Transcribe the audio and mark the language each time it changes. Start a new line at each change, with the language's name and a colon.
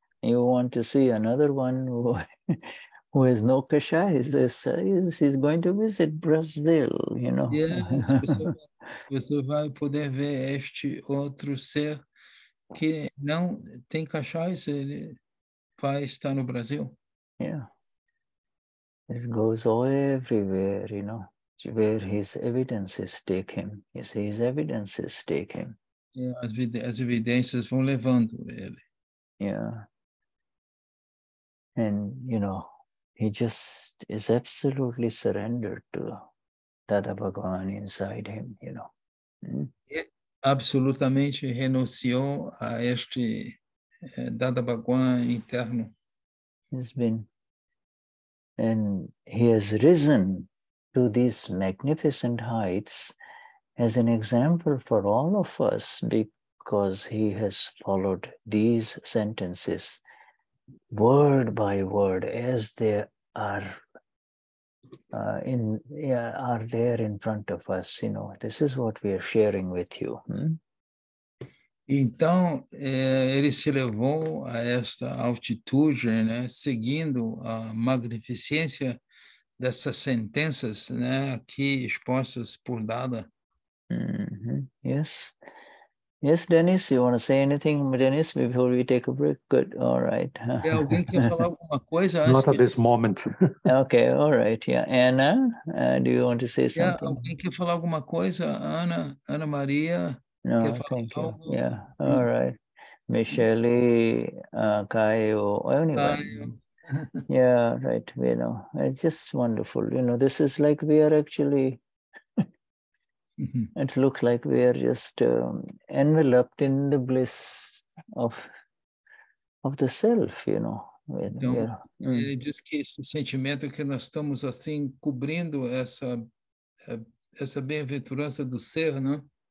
English: You want to see another one who has no kashaya? He's going to visit Brazil, you know.
Portuguese: Yes, você vai poder ver este outro ser que não tem kashayas, ele vai estar no Brasil.
English: Yeah. This goes all everywhere, you know, where his evidences take him. You see, his evidences take him.
Portuguese: As evidências vão levando ele.
English: Yeah. And, you know, he just is absolutely surrendered to Dada Bhagwan inside him, you know.
Portuguese: E absolutamente renunciou a este Dada Bhagwan interno.
English: And he has risen to these magnificent heights as an example for all of us, because he has followed these sentences word by word as they are there in front of us. You know, this is what we are sharing with you.
Portuguese: Então, ele se levou a esta altitude, né, seguindo a magnificência dessas sentenças, né, aqui expostas por Dada.
English: Yes. Yes, Dennis, you want to say anything, Dennis, before we take a break? Good, all right.
Portuguese: Alguém quer falar alguma coisa antes?
English: Not at this moment. Okay, all right, yeah. Anna, do you want to say something?
Portuguese: Alguém quer falar alguma coisa?
English: Ana Maria? No, thank you. Yeah, all right. Michelle, Kayo, anyone. Yeah, right, we know. It's just wonderful. You know, this is like we are actually, it looks like we are just enveloped in the bliss of the self, you know.
Portuguese: Então, ele diz que esse sentimento que nós estamos assim cobrindo essa bem-aventurança do ser, né?